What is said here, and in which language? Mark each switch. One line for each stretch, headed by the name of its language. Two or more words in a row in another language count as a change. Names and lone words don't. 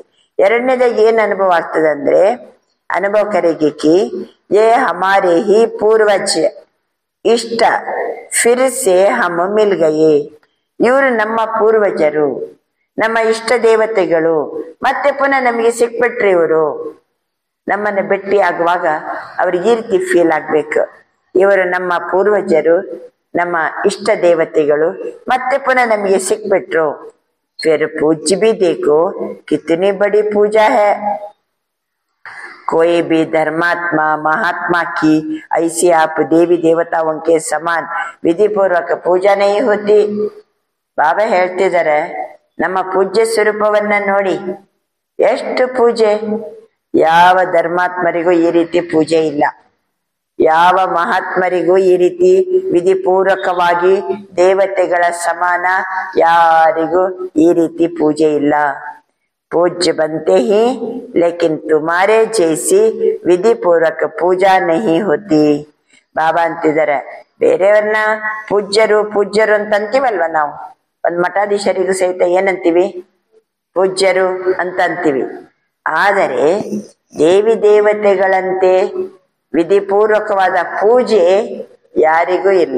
Kannada: ಎರಡನೇದಾಗಿ ಏನ್ ಅನುಭವ ಆಗ್ತದೆ ಅಂದ್ರೆ,
Hindi: अनुभव करेंगे कि ये हमारे ही पूर्वज इष्ट फिर से हम मिल गए,
Kannada: ಇವರು ನಮ್ಮ ಪೂರ್ವಜರು, ನಮ್ಮ ಇಷ್ಟ ದೇವತೆಗಳು, ಮತ್ತೆ ಪುನಃ ನಮಗೆ ಸಿಕ್ಬಿಟ್ರೆ ಇವರು. ನಮ್ಮನ್ನ ಭೇಟಿ ಆಗುವಾಗ ಅವ್ರಿಗೆ ಈ ರೀತಿ ಫೀಲ್ ಆಗ್ಬೇಕು, ಇವರು ನಮ್ಮ ಪೂರ್ವಜರು, ನಮ್ಮ ಇಷ್ಟ ದೇವತೆಗಳು, ಮತ್ತೆ ಪುನಃ ನಮಗೆ ಸಿಕ್ಬಿಟ್ರು.
Hindi: फिर पूज्य भी देखो कितनी बड़ी पूजा है. कोई भी धर्मात्मा महात्मा की ऐसी आप देवी देवताओं के समान विधि पूर्वक पूजा नहीं होती.
Kannada: ಬಾಬಾ ಹೇಳ್ತಿದ್ದಾರೆ, ನಮ್ಮ ಪೂಜ್ಯ ಸ್ವರೂಪವನ್ನ ನೋಡಿ, ಎಷ್ಟು ಪೂಜೆ. ಯಾವ ಧರ್ಮಾತ್ಮರಿಗೂ ಈ ರೀತಿ ಪೂಜೆ ಇಲ್ಲ, ಯಾವ ಮಹಾತ್ಮರಿಗೂ ಈ ರೀತಿ ವಿಧಿಪೂರ್ವಕವಾಗಿ ದೇವತೆಗಳ ಸಮಾನ ಯಾರಿಗೂ ಈ ರೀತಿ ಪೂಜೆ ಇಲ್ಲ.
Hindi: पूज्य बनते ही लेकिन तुम्हारे जैसी विधि पूर्वक पूजा नहीं होती.
Kannada: ಬಾಬಾ ಅಂತಿದ್ದಾರೆ, ಬೇರೆಯವ್ರನ್ನ ಪೂಜ್ಯರು ಪೂಜ್ಯರು ಅಂತ ಅಂತೀವಲ್ವ ನಾವು. ಒಂದ್ ಮಠಾಧೀಶರಿಗೂ ಸಹಿತ ಏನಂತೀವಿ? ಪೂಜ್ಯರು ಅಂತ ಅಂತೀವಿ. ಆದರೆ ದೇವಿ ದೇವತೆಗಳಂತೆ ವಿಧಿಪೂರ್ವಕವಾದ ಪೂಜೆ ಯಾರಿಗೂ ಇಲ್ಲ.